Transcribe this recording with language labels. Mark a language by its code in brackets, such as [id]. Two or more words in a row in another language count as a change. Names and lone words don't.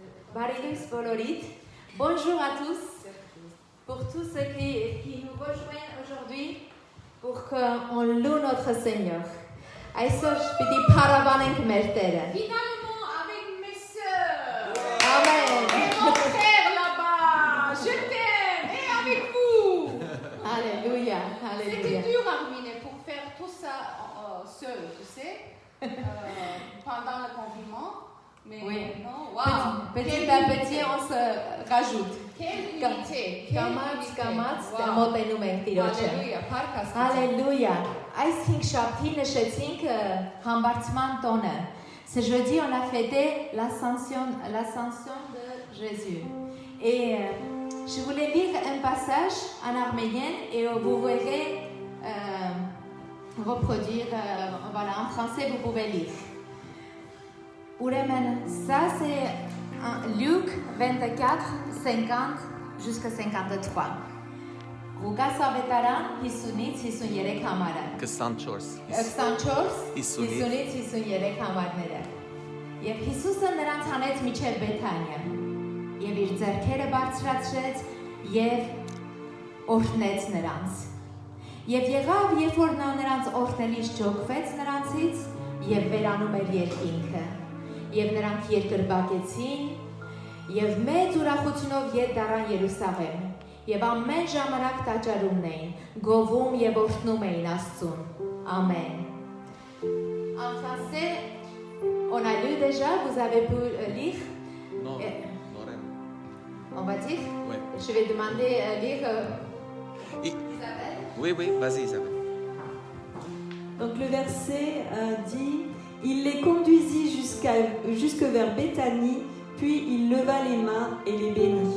[hy] Բարի լույս բոլորիդ. [fr] Bonjour à tous. Pour tous ceux qui nous rejoignent aujourd'hui, pour qu'on loue notre Seigneur. [hy] Այսօր պիտի փառաբանենք մեր Տերը. [fr] Finalement avec mes sœurs. Amen. Et mon frère là-bas. Je t'aime. Et avec vous. Alléluia. C'était Alléluia. dur à ruiner pour faire tout ça seul, tu sais, pendant le confinement. Mais Oui. non, waouh. Petit à petit, on se rajoute. Quelle unité. [hy] Կամաց մոտենում ենք Տիրոջը. Alléluia. Փառք Աստծո. Alléluia. Այս 5 շաբթի նշեցինք համբարձման տոնը. [fr] Ce jeudi, on a fêté l'ascension de Jésus. Et je voulais lire un passage en arménien et vous verrez reproduire, voilà, en français, vous pouvez lire. Ուրեմն, ça c'est Luc 24, 50 jusqu'à 53. [hy] Ղուկաս ավետարան 50-ից 53 համարը։ 24, 50-ից 53 համարները։ Եվ Հիսուսը նրանց հանեց մինչև Բեթանիա, եւ իր ձեռքերը բարձրացրեց եւ օրհնեց նրանց։ Եվ եղավ, երբ որ նա նրանց օրհնելիս ջոկվեց նրանցից եւ վերանում էր երկինքը։ Եվ նրանք երկրպագեցին եւ մեծ ուրախությունով ետ դառան Երուսաղեմ եւ ամեն ժամանակ տաճարումն էին գովում եւ օրհնում էին Աստծուն Amen. [fr] En français, on a lu déjà, vous avez pu lire? Non, On va dire? Oui. Je vais demander lire Et- Isabelle. Oui, vas-y Isabelle. Donc le verset dit « Il les conduisit jusque vers Béthanie, puis il leva les mains et les bénit.